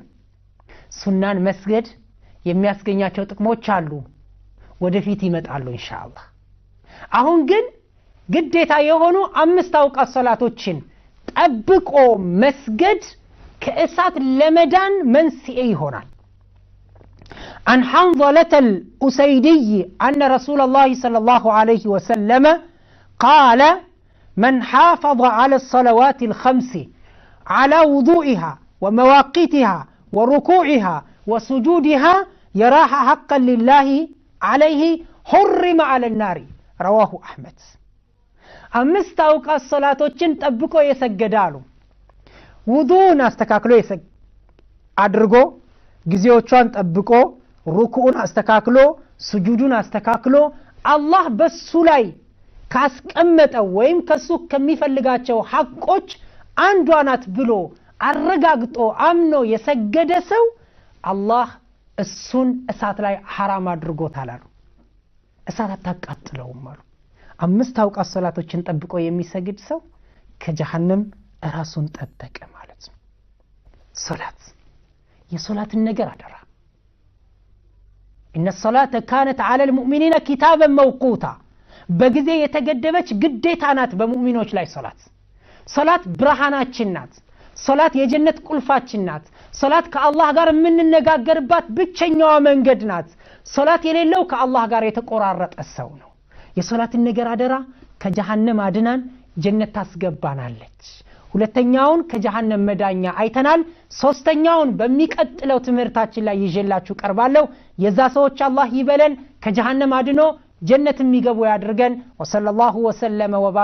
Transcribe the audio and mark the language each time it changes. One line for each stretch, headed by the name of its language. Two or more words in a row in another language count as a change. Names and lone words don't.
Amharic: ሱናን መስገድ የሚያስገኛቸው ጥቅሞች አሉ ወደፊት ይመጣሉ ኢንሻአላህ አሁን ግን ግዴታ የሆኑ አምስት አውቃት ሶላቶችን ጠብቆ መስገድ ከእሳት ለመዳን መንስኤ ይሆናል
Arabic: عن حنظلة الأسيدي أن رسول الله صلى الله عليه وسلم قال من حافظ على الصلوات الخمس على وضوئها ومواقيتها وركوعها وسجودها يراها حقا لله عليه حرم على النار رواه أحمد
Amharic: አምስት አውቃት ሶላቶችን ጠብቆ የሰገዳሉ ውዱን አስተካክሎ አድርጎ ጊዜዎቿን ጠብቆ ሩኩዑን አስተካክሎ ስጁዱን አስተካክሎ አላህ በሱ ላይ ካስቀመጠው ወይም ከሱ ከሚፈልጋቸው ሐቆች አንዷ ናት ብሎ አረጋግጦ አምኖ የሰገደ ሰው አላህ እሱን እሳት ላይ حرام አድርጎታል አሉ እሳት አታቃጥለውም አሉ አምስት አውቃት ሶላቶችን ጠብቆ የሚሰግድ ሰው ከጀሃነም ራሱን ጠበቀ ማለት ነው ሶላት የሶላትን ነገር አደራ
Arabic: ان الصلاه كانت على المؤمنين كتابا موقوتا
Amharic: በጊዜ የተገደበች ግዴታ ናት በሙእሚኖች ላይ ሶላት ብርሃናችን ናት ሶላት የጀነት ቁልፋችን ናት ሶላት ከአላህ ጋር የምንነጋገርባት ብቸኛዋ መንገድ ናት ሶላት የሌለው ከአላህ ጋር የተቆራረጠ ሰው ነው የሶላትን ነገር አደራ ከጀሃነም አድናን ጀነት ታስገባናለች ሁለተኛውን ከጀሃነም መዳኛ አይተናል ሶስተኛውን በሚቀጥለው ትምህርታችን ላይ ይዤላችሁ ቀርባለሁ የዛ ሰዎች አላህ ይበለን ከጀሃነም አድኖ ጀነት የሚገቡ ያድርገን
Arabic: وصلى الله وسلم وبارك